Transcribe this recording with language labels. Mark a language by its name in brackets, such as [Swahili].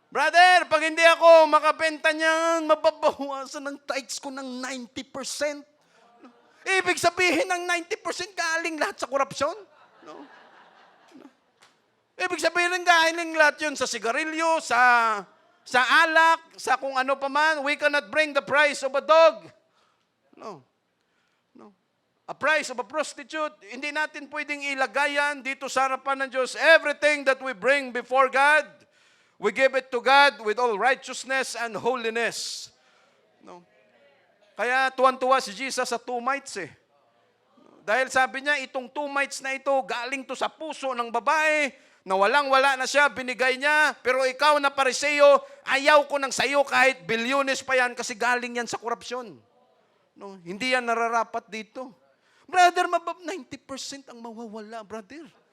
[Filipino] Brother, pag hindi ako makabenta niyan, mababawasan ng tithes ko ng 90%. Ibig sabihin ng 90% galing lahat sa korupsyon? No? No. Ibig sabihin ng galing lahat yun sa sigarilyo, sa alak, sa kung ano pa man. [English] We cannot bring the price of a dog. No. No. A price of a prostitute. [Filipino] Hindi natin pwedeng ilagayan dito sa harapan ng Diyos. [English] Everything that we bring before God, we give it to God with all righteousness and holiness. [Filipino] No. Kaya tuwan-tuwa si Jesus sa 2 mites eh. Dahil sabi niya, itong 2 mites na ito, galing to sa puso ng babae, na walang-wala na siya, binigay niya, pero ikaw na Pariseo, ayaw ko ng sayo kahit bilyones pa yan kasi galing yan sa korupsyon. No, hindi yan nararapat dito. Brother, 90% ang mawawala, brother.